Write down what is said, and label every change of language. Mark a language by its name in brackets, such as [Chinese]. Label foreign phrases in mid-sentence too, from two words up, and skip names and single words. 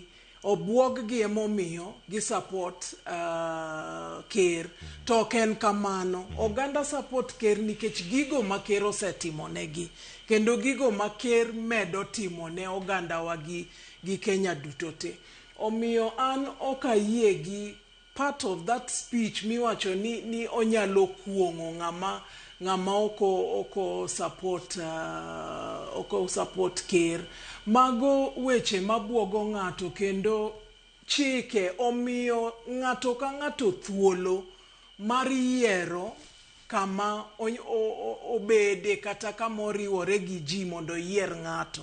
[Luo (Kenya and Tanzania)] Obuog gi emomiyo gi support Ker. To ken kamano oganda support Ker nikech gigo ma Ker osetimo negi, kendo gigo ma Ker medo timo ne oganda wa gi Kenya duto te. Omiyo an okayie gi [English] part of that speech [Luo (Kenya and Tanzania)] miwacho ni onyalo kuongo ng'ama oko support Ker. Mago weche mabuogo ng'ato, kendo chike omiyo ng'ato ka ng'ato thuolo mar yiero kama obede kata kama oriwore gi ji mondo yier ng'ato.